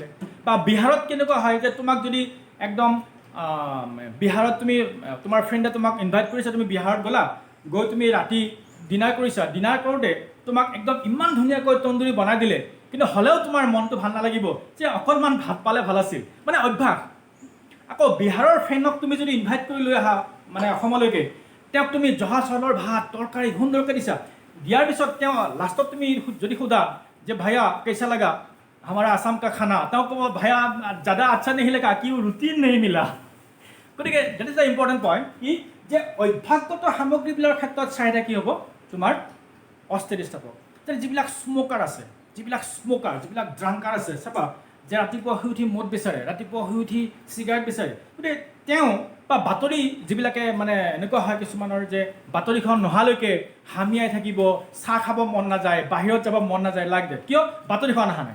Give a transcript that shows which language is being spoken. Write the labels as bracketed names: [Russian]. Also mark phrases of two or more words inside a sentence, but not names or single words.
[Assamese] বা বিহাৰত কেনেকুৱা হয় যে তোমাক যদি একদম বিহাৰত তুমি তোমাৰ ফ্ৰেণ্ডে তোমাক ইনভাইট কৰিছা, তুমি বিহাৰত গ'লা, গৈ তুমি ৰাতি ডিনাৰ কৰিছা, ডিনাৰ কৰোঁতে তোমাক একদম ইমান ধুনীয়াকৈ তন্দুৰী বনাই দিলে, কিন্তু হ'লেও তোমাৰ মনটো ভাল নালাগিব যে অকণমান ভাত পালে ভাল আছিল, মানে অভ্যাস। আকৌ বিহাৰৰ ফ্ৰেণ্ডক তুমি যদি ইনভাইট কৰি লৈ আহা মানে অসমলৈকে, তেওঁক তুমি জহা চাউলৰ ভাত তৰকাৰী সুন্দৰকৈ দিছা, দিয়াৰ পিছত তেওঁ লাষ্টত তুমি যদি সোধা যে [Hindi] भैया कैसा लगा हमारा आसाम का खाना, [Assamese] তেওঁ ক'ব ভাইয়া [Hindi] ज़्यादा अच्छा नहीं लगा कि रुटि नहीं मिला। [Assamese] গতিকে [English] that is the important point [Assamese] কি যে অভ্যাসগত সামগ্ৰীবিলাকৰ ক্ষেত্ৰত চাহিদা কি হ'ব তোমাৰ অস্থিতিস্থাপক। যিবিলাক স্মকাৰ আছে, যিবিলাক ড্ৰাংকাৰ আছে, চাবা যে ৰাতিপুৱা শুই উঠি মদ বিচাৰে, ৰাতিপুৱা শুই উঠি চিগাৰেট বিচাৰে, গতিকে তেওঁ বা বাতৰি যিবিলাকে মানে এনেকুৱা হয় কিছুমানৰ যে বাতৰিখন নহালৈকে হামিয়াই থাকিব, চাহ খাব মন নাযায়, বাহিৰত যাব মন নাযায়, লাগ দে কিয় বাতৰিখন অহা নাই।